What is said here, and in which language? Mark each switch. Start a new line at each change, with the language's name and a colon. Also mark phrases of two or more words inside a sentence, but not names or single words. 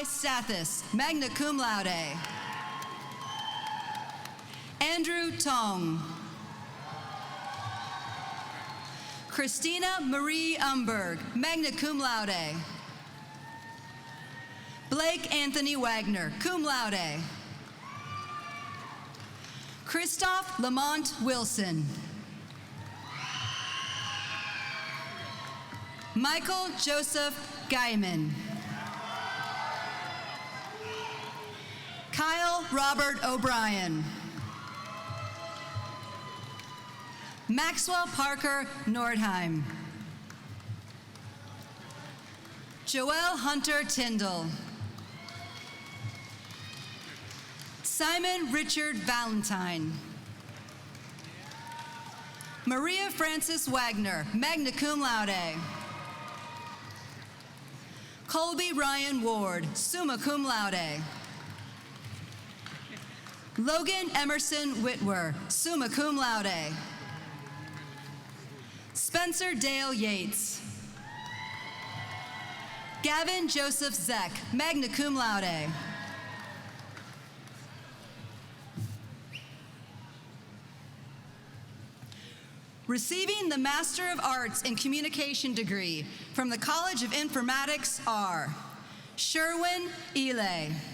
English: Sathis,
Latin: magna cum laude.
English: Andrew Tong. Christina Marie Umberg,
Latin: magna cum laude.
English: Blake Anthony Wagner,
Latin: cum laude.
English: Christoph Lamont Wilson. Michael Joseph Gaiman. Kyle Robert O'Brien. Maxwell Parker Nordheim. Joel Hunter Tyndall. Simon Richard Valentine. Maria Frances Wagner,
Latin: magna cum laude.
English: Colby Ryan Ward,
Latin: summa cum laude.
English: Logan Emerson Whitwer,
Latin: summa cum laude.
English: Spencer Dale Yates. Gavin Joseph Zeck,
Latin: magna cum laude.
English: Receiving the Master of Arts in Communication degree from the College of Informatics are Sherwin Ely.